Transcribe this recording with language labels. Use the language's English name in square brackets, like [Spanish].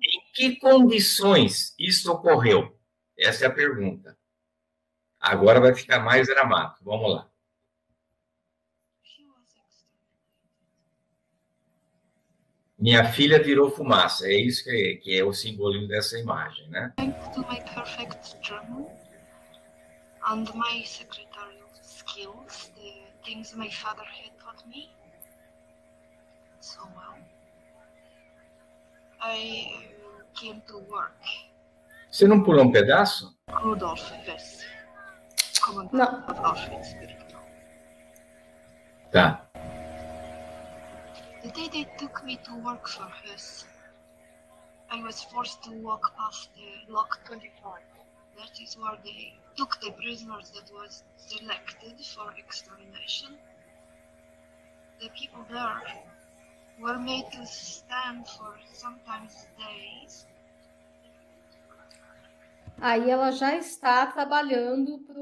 [Portuguese] Em que condições isso ocorreu? Essa é a pergunta. Agora vai ficar mais dramático. Vamos lá. Minha filha virou fumaça. É isso que é o simbolismo dessa imagem, né? [English] To my perfect German and my secretarial skills, the things my father had taught me so well, I came to work. [Portuguese] Você não pulou um pedaço? [English] Rudolf Hess, commandant [Portuguese] Não. [English] of Auschwitz-Birkenau. [Portuguese] Tá. [English] The day they took me to work for Hess, I was forced to walk past the Lock 25. That is where they took the prisoners that was selected for extermination. The people there were made to stand for sometimes days. [Portuguese] Aí ela já está trabalhando